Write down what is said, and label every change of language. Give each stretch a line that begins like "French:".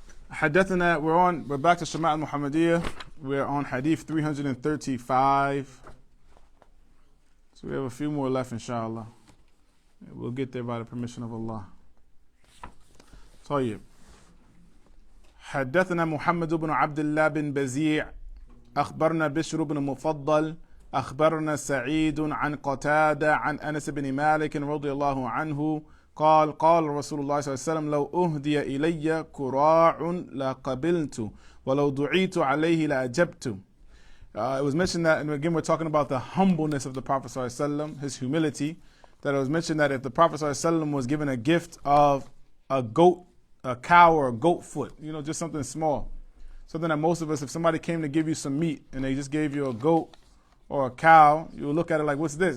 English: حدثنا, we're back to Ash-Shamaail Muhammadiyyah. We're on hadith 335. So we have a few more left, inshallah. We'll get there by the permission of Allah.
Arabic: طيب. حدثنا محمد بن عبد الله بن بزيع أخبرنا بشر بن مفضل أخبرنا سعيد عن قتادة عن أنس بن مالك رضي الله عنه قال قال رسول الله صلى الله عليه وسلم لو أهدي إلي كراع لقبلت ولو دعيت عليه لأجبت.
English: It was mentioned that, and again we're talking about the humbleness of the Prophet صلى الله عليه وسلم, his humility, that it was mentioned that if the Prophet صلى الله عليه وسلم was given a gift of a goat, a cow or a goat foot, just something small, something that most of us, if somebody came to give you some meat and they just gave you a goat or a cow, you would look at it like, what's this?